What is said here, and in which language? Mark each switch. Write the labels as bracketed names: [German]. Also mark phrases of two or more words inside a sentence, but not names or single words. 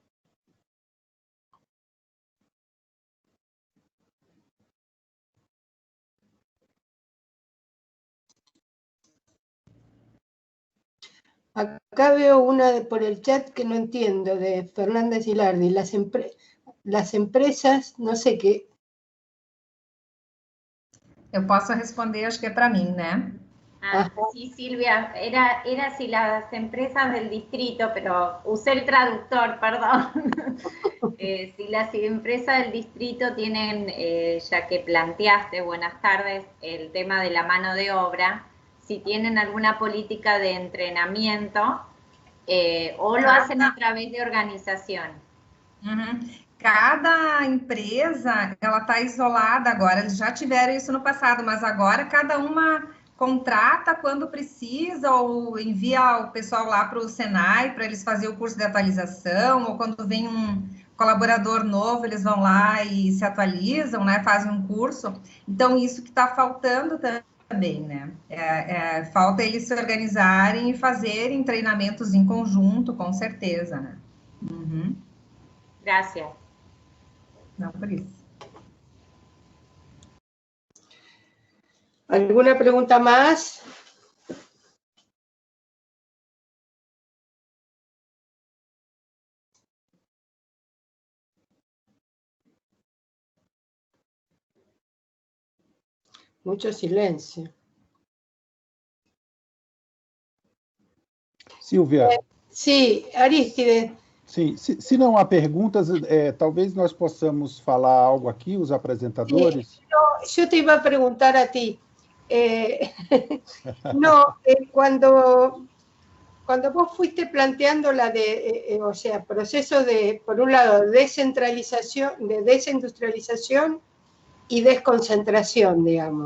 [Spanish] Acá veo una por el chat que no entiendo, de Fernanda Gilardi. Las empresas, no sé qué. [Portuguese] Eu posso responder, acho que é para mim, né? [Spanish] Sí, Silvia, era si las empresas del distrito, pero usé el traductor, perdón. Si las empresas del distrito tienen, ya que planteaste, buenas tardes, el tema de la mano de obra, si tienen alguna política de entrenamiento o lo hacen a través de organización. [Portuguese] Cada empresa, ela está isolada agora, eles já tiveram isso no passado, mas agora cada uma contrata quando precisa ou envia o pessoal lá para o Senai para eles fazerem o curso de atualização, ou quando vem um colaborador novo, eles vão lá e se atualizam, né, fazem um curso. Então, isso que está faltando também, né? Falta eles se organizarem e fazerem treinamentos em conjunto, com certeza, né? [Spanish] Gracias. [Portuguese] Não, por isso. [Spanish] ¿Alguna pregunta más? Mucho silencio. Silvia. Sí, Arístide. [Portuguese] Sim, se não há perguntas, talvez nós possamos falar algo aqui, os apresentadores. [Spanish] Yo te iba a preguntar a ti. Cuando vos fuiste planteando o sea, procesos de, por un lado, desindustrialización, y desconcentración, digamos.